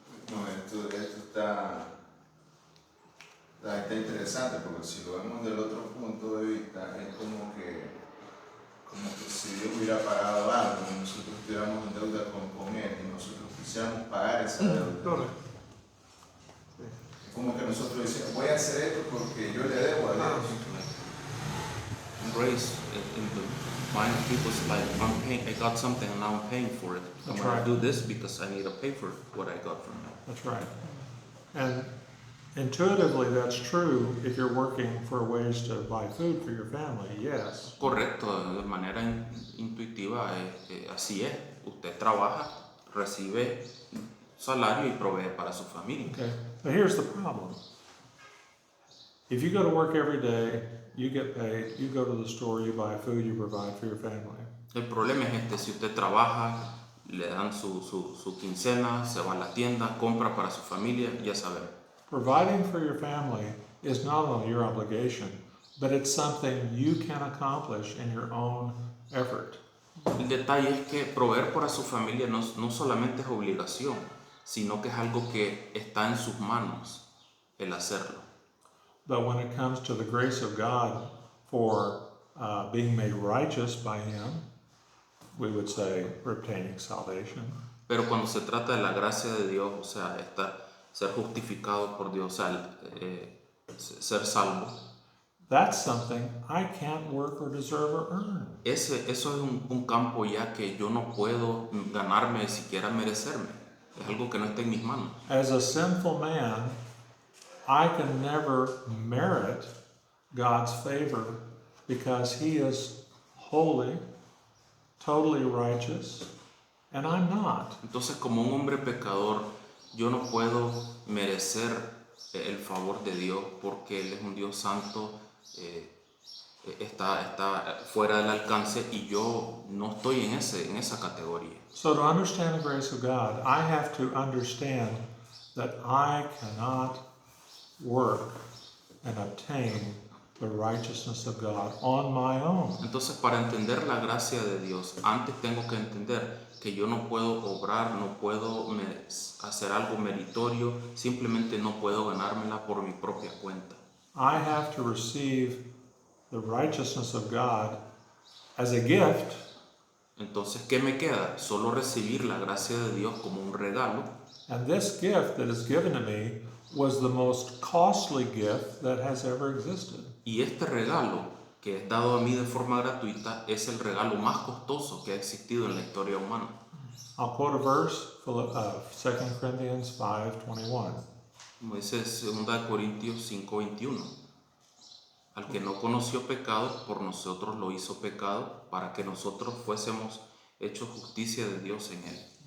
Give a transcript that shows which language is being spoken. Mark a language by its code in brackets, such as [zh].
[es] No, esto está interesante porque si lo vemos del otro punto de vista es como que si Dios hubiera pagado algo y nosotros estuviéramos en deuda con Él y nosotros quisiéramos pagar esa deuda. Correcto. Es como que nosotros decimos, voy a hacer esto porque yo le debo a Dios. [en] Grace in the mind of people is like, I got something and now I'm paying for it. I'm That's going right. to do this because I need to pay for what I got from Him. That's right. And intuitively, that's true if you're working for ways to buy food for your family, yes. [es] Correcto, de manera intuitiva, así es. Usted trabaja, recibe salario y provee para su familia. [en] Okay, but here's the problem. If you go to work every day, you get paid, you go to the store, you buy food, you provide for your family. [es] El problema es si usted trabaja, le dan su quincena, se va a la tienda, compra para su familia, ya sabemos. [en] Providing for your family is not only your obligation, but it's something you can accomplish in your own effort. [es] El detalle es que proveer para su familia no solamente es obligación, sino que es algo que está en sus manos el hacerlo. [en] But when it comes to the grace of God for being made righteous by Him, we would say obtaining salvation. [es] Pero cuando se trata de la gracia de Dios, o sea, ser justificado por Dios, o sea, ser salvo, [en] That's something I can't work or deserve or earn. [es] eso es un campo ya que yo no puedo ganarme, siquiera merecerme. Es algo que no está en mis manos. [en] As a sinful man, I can never merit God's favor because He is holy, totally righteous, and I'm not. [es] Entonces, como un hombre pecador, yo no puedo merecer el favor de Dios porque Él es un Dios santo, está fuera del alcance y yo no estoy en esa categoría. [en] So to understand the grace of God, I have to understand that I cannot work and obtain the righteousness of God on my own. [es] Entonces, para entender la gracia de Dios, antes tengo que entender que yo no puedo obrar, no puedo hacer algo meritorio, simplemente no puedo ganármela por mi propia cuenta. [en] I have to receive the righteousness of God as a gift, [es] Entonces, ¿qué me queda? Solo recibir la gracia de Dios como un regalo. [en] and this gift that is given to me was the most costly gift that has ever existed. [es] Y este regalo que es dado a mí de forma gratuita es el regalo más costoso que ha existido en la historia humana. [en] I'll quote a verse, 2 Corinthians 5:21. [es] Como dice 2 Corintios 5:21. Al que no conoció pecado, por nosotros lo hizo pecado, para que nosotros fuésemos hechos justicia de Dios en él.